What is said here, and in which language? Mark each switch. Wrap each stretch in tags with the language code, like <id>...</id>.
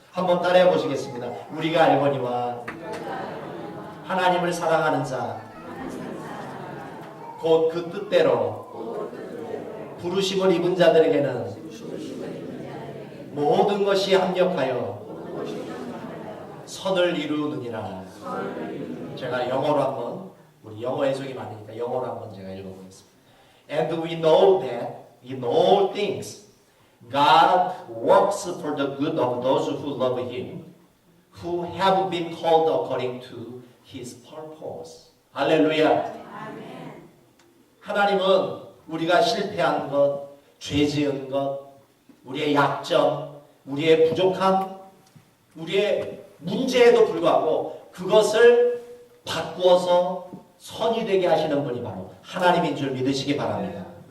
<ko>한번 따라해 보시겠습니다. 우리가 알거니와 하나님을 사랑하는 자 곧 그 뜻대로 부르심을 입은 자들에게는 모든 것이 합력하여 선을 이루느니라. 제가 영어로 한번, 우리 영어 해석이 많으니까 영어로 한번 제가 읽어보겠습니다.</ko> <en>And we know that in all things God works for the good of those who love Him, who have been called according to His purpose.</en> <ko>할렐루야. 하나님은 우리가 실패한 것, 죄 지은 것, 우리의 약점, 우리의 부족함, 우리의 문제에도 불구하고 그것을 바꾸어서 선이 되게 하시는 분이 바로 하나님인 줄 믿으시기 바랍니다.</ko>